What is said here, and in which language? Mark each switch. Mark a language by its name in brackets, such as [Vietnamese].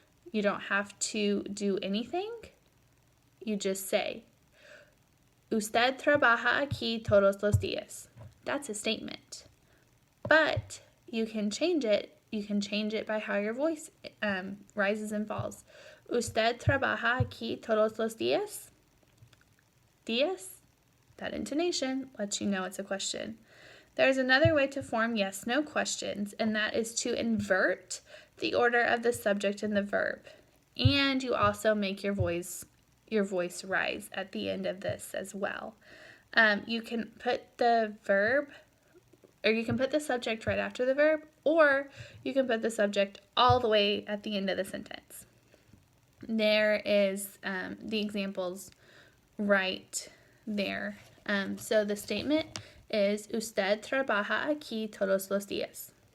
[English] You don't have to do anything. You just say, [Spanish] ¿Usted trabaja aquí todos los días? [English] That's a statement. But you can change it. You can change it by how your voice rises and falls. [Spanish] ¿Usted trabaja aquí todos los días? Días? [English] That intonation lets you know it's a question. There's another way to form yes/no questions, and that is to invert the order of the subject and the verb. And you also make your voice rise at the end of this as well. You can put the verb, or you can put the subject right after the verb, or you can put the subject all the way at the end of the sentence. There is the examples right there. So the statement is, [Spanish] ¿Usted trabaja aquí todos los días?